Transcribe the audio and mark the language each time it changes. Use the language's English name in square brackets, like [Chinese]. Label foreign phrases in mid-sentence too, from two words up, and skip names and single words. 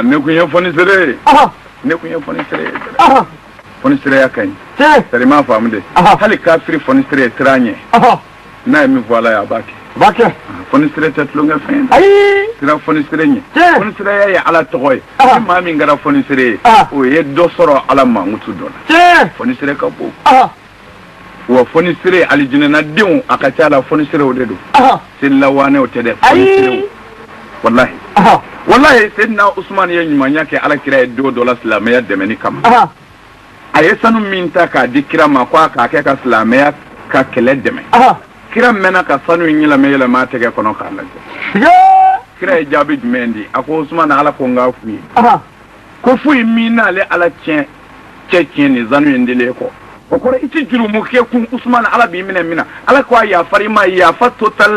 [Bambara] ne kun ye fonisere ne kun ye fonisere fonisereya ka ɲi c'est m'a faamu de hali kafiri fonisere sira ɲɛ n'a ye min fɔ ala ye a b'a kɛ fonisere tɛ tulonkɛ fɛn ye sira fonisere ɲɛ fonisereya ye ala tɔgɔ ye ni maa min kɛra fonisere ye o ye dɔ sɔrɔ ala mankutu dɔ la fonisere ka bon wa fonisere alijinɛnadenw a ka ca la foniserew de don selilawanew tɛ dɛ foniserew [Arabic] والله والله [Bambara] Sayyidina Usman ye ɲumanya kɛ ala kira ye don dɔ la silamɛya dɛmɛni kama a ye sanu min ta k'a di kira ma k'a k'a kɛ ka silamɛya ka kɛlɛ dɛmɛ kira mɛnna ka sanu in yɛlɛma a tɛgɛ kɔnɔ k'a lajɛ kira ye jaabi jumɛn di a ko Usman ala ko n k'a f'u ye ko foyi min n'ale ala cɛ tiɲɛ nin sanu in dilen kɔ o kɔrɔ i ti jurumu kɛ kun Usman ala b'i minɛ min na ala ko a yafari i ma yafa total